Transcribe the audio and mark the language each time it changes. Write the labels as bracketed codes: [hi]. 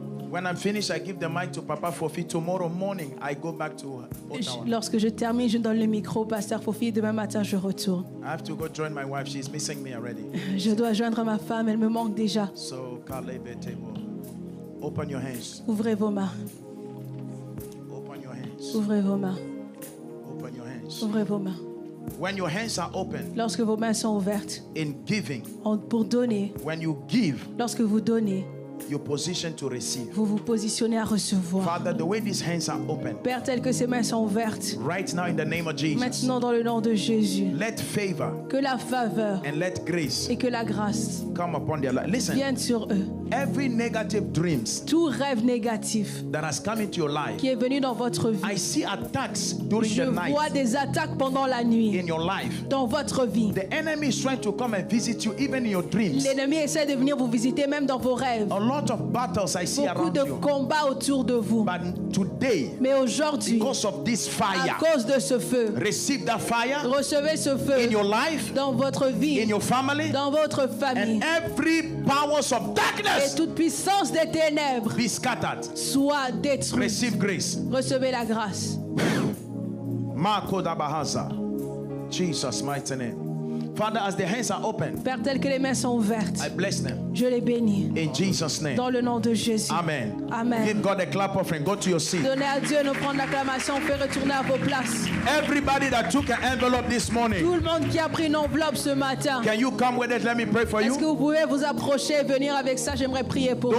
[en] When I'm finished, I give the mic to Papa Fofi. Tomorrow morning, I go back to Ottawa. [fr] Lorsque je termine, je donne le micro au pasteur Fofi. Demain matin, je retourne. [en] I have to go join my wife. She's missing me already. [fr] Je dois joindre ma femme. Elle me manque déjà. [en] So, Kalebe Tebo. Open your hands. [fr] Ouvrez vos mains. [en] Open your hands. [fr] Ouvrez vos mains. [en] Open your hands. [fr] Ouvrez vos mains. [en] When your hands are open [fr] Lorsque vos mains sont ouvertes [en] in giving, [fr] pour donner, [en] when you give, [fr] lorsque vous donnez, [en] you're positioned to receive. [fr] vous vous positionnez à recevoir. [en] Father, the way these hands are open, [fr] Père, tel que ces mains sont ouvertes, [en] right now in the name of Jesus, [fr] maintenant dans le nom de Jésus, [en] let favor [fr] que la faveur [en] and let grace [fr] et que la grâce [en] come upon their life. Listen, [fr] viennent sur eux. [en] every negative dreams [fr] Tout rêve négatif [en] that has come into your life, [fr] qui est venu dans votre vie, [en] I see attacks during [fr] je [en] the night [fr] vois des attaques pendant la nuit [en] in your life. [fr] dans votre vie. [en] The enemy is trying to come and visit you even in your dreams. [fr] L'ennemi essaie de venir vous visiter même dans vos rêves. [en] A lot of battles I see [fr] Beaucoup [en] around [fr] de [en] you. [fr] combats autour de vous. [en] But today, [fr] Mais aujourd'hui, [en] because of this [fr] à [en] fire, [fr] cause de ce feu, [en] receive that fire [fr] recevez ce [en] in [fr] feu [en] your life, [fr] dans votre vie, [en] in your family, [fr] dans votre famille. [en] and every powers of [fr] Et [en] darkness [fr] toute puissance des ténèbres [en] be scattered. [fr] soit détruite. [en] Receive grace. [fr] Recevez la grâce. [en] Marco da Bahaza. Jesus' mighty name. Father, as the hands are open, [fr] Père, tel que les mains sont ouvertes, [en] I bless them. [fr] je les bénis. [en] In Jesus' name. [fr] Dans le nom de Jésus. [en] Amen. [fr] Amen. [en] Give God a clap offering. Go to your seat. [fr] Donnez à Dieu, nous prendre l'acclamation, on fait retourner à vos places. [en] Everybody that took an envelope this morning, [fr] Tout le monde qui a pris une enveloppe ce matin, [en] can you come with it? Let me pray for [fr] est-ce que [en] you. [fr] vous pouvez vous approcher et venir avec ça? J'aimerais prier pour vous.